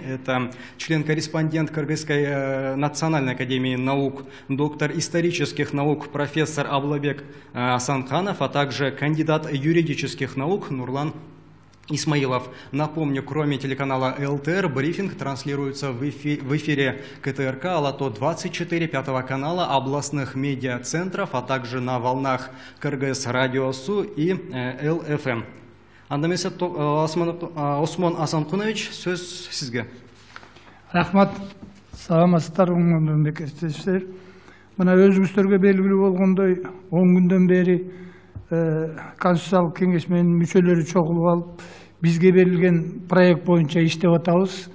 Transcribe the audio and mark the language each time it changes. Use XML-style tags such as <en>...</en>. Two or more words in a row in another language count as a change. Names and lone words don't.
<ru>Это член-корреспондент Кыргызской Национальной академии наук, доктор исторических наук, профессор Аблыбек Асанканов, а также кандидат юридических наук Нурлан Исмаилов. Напомню, кроме телеканала ЛТР, брифинг транслируется в эфире КТРК Алато 24 5 канала областных медиацентров, а также на волнах Кыргыз радиосу и ЛФМ.</ru> <ky>Андамесе Осмон Асанкунович, сөз сизге. Рахмат, саламатсыздар, мемлекеттештер. Мына өзүңүздөргө белгилүү болгондой, 10 күндөн бери Конституциялык кеңеш менен мүчөлөрү чогулуп алып, бизге берилген проект боюнча иштеп атабыз.</ky>